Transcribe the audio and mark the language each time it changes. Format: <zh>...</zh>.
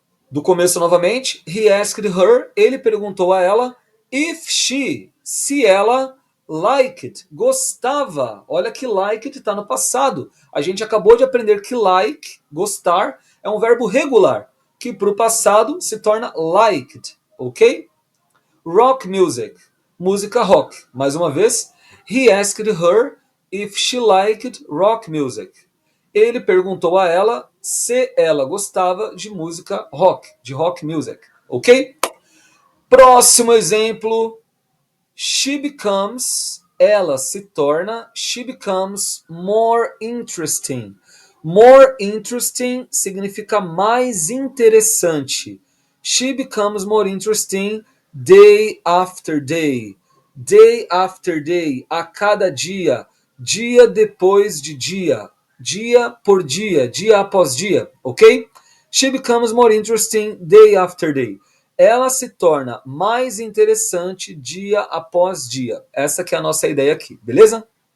<pt>Do começo novamente,</pt> <en>he asked her,</en> <pt>ele perguntou a ela,</pt> <en>if she,</en> <pt>se ela liked, gostava. Olha que liked está no passado. A gente acabou de aprender que like, gostar, é um verbo regular, que para o passado se torna liked, ok?</pt> <en>Rock music,</en> <pt>música rock. Mais uma vez,</pt> <en>he asked her if she liked rock music.</en> <pt>Ele perguntou a ela se ela gostava de música rock, de</pt> <en>rock music,</en> <pt>ok? Próximo exemplo,</pt> <en>she becomes,</en> <pt>ela se torna,</pt> <en>she becomes more interesting. More interesting</en> <pt>significa mais interessante.</pt> <en>She becomes more interesting day after day. day after day,</en> <pt>a cada dia, dia depois de dia, dia por dia após dia, ok?</pt> <en>She becomes more interesting day after day.</en> <pt>Ela se torna mais interessante dia após dia. Essa que é a nossa ideia aqui, beleza?</pt>